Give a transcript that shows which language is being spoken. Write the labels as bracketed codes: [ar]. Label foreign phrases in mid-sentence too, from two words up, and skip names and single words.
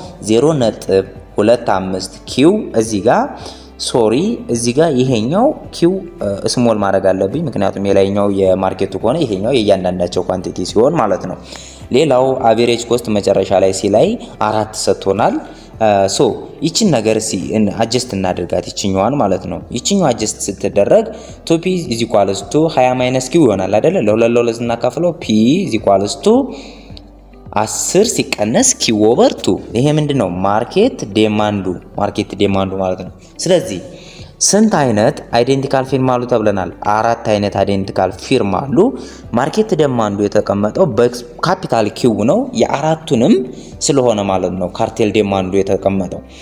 [am] 0.25 q እዚህ ጋር ሶሪ እዚህ ጋር ይሄኛው q ስሞል ማድረግ አለብኝ ምክንያቱም የላይኛው የማርኬቱ ከሆነ ይሄኛው የእያንዳንዳቸው ኳንቲቲ ሲሆን ማለት ነው ሌላው [en] average cost [am] መጨረሻ ላይ ሲ ላይ 4 ሰጥቶናል ሶ ይቺን ነገር ሲ አጀስት እናድርጋት ይቺኛዋን ማለት ነው ይቺኛው አጀስት ስትደረግ [en] 2p is equals to 20 q [am] ይሆናል አይደለ ለሁለት እናካፍለው [en] p is equals to 10 [am] ሲቀነስ [en] q over 2 [am] ይሄ ምንድነው [en] market demand [am] ማለት ነው ስለዚህ ስንት አይነት [en] identical firms [am] አሉ ተብለናል አራት አይነት [en] identical firms [am] አሉ [en] market demand [am] የተቀመጠው በካፒታል q ነው የአራቱንም ስለሆነ ማለት ነው [en] cartel demand [am] የተቀመጠው